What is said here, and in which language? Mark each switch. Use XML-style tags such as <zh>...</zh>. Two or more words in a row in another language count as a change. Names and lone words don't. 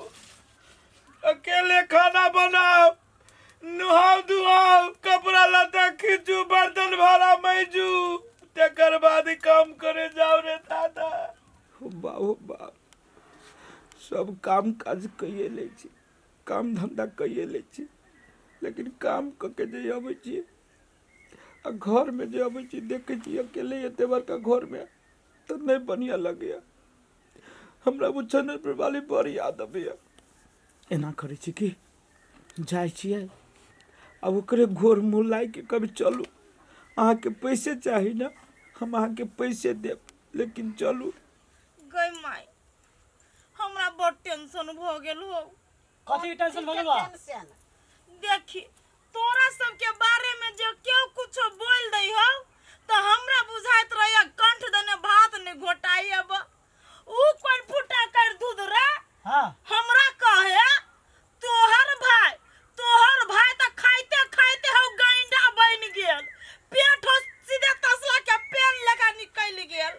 <mai>अकेले खाना बनाओ, नुहाओ धुआओ, कपड़ा लता खींचू, बर्तन भाड़ा मैजू, तेकर बाद ही काम करे जाओ रे दादा। हो बाप, सब काम काज कइए ले छी, काम धंधा कइए ले छी, लेकिन काम कके जे अबै छी आ घर में जे अबै छी देखे छी अकेले एते बड़का घर में तो नहीं बढ़िया लगे। हमरा वो चैनल वाली बड़ याद अबैया। एना करै छी कि जाइ छियै अब ओकरे घोर मुँह लाइ के कभी चलू, अहाँ के पैसे चाही ना, हम अहाँ के पैसे देब, लेकिन चलू। गई माई हमरा बड़ टेंशन भ गेल हो। कथी टेंशन भ गेल बा? देखी तोरा सब के बारे में जो क्यों कुछ बोल दई हो तो हमरा बुझाइत रहे कंठ दने भात ने घोटाई। अब ऊ कोन फुटा कर दूध रे। हां हमरा कहे तोहर भाई त खाइते खाइते हो गैंडा बन गेल, पेट हो सीधे तसला के पेन लगा निकल गेल।</mai>